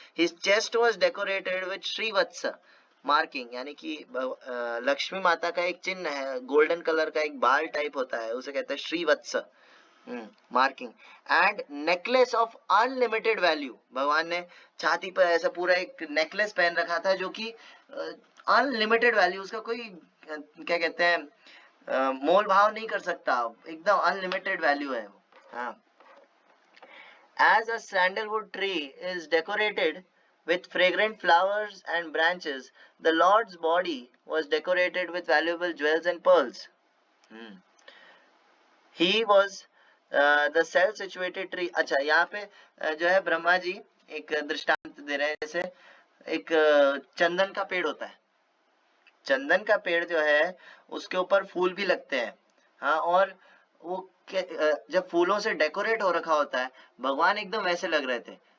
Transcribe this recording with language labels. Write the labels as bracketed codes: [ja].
[en] his chest was decorated with Srivatsa marking, [hi] यानी कि लक्ष्मी माता का एक चिन्ह है, गोल्डन कलर का एक बाल टाइप होता है, उसे कहते हैं Srivatsa marking. [en] and necklace of unlimited value, [hi] भगवान ने छाती पर ऐसा पूरा एक नेकलेस पहन रखा था जो कि अनलिमिटेड वैल्यू, उसका कोई क्या कहते हैं मोल भाव नहीं कर सकता, एकदम अनलिमिटेड वैल्यू है वो। [en] हाँ, as a sandalwood tree is decorated with fragrant flowers and branches, the Lord's body was decorated with valuable jewels and pearls. He was the self-situated tree. [hi] अच्छा, यहाँ पे जो है ब्रह्मा जी एक दृष्टांत दे रहे हैं, जैसे एक चंदन का पेड़ होता है, चंदन का पेड़ जो है उसके ऊपर फूल भी लगते हैं, हाँ, और वो जब फूलों से डेकोरेट हो रखा होता है, भगवान एकदम वैसे लग रहे थे।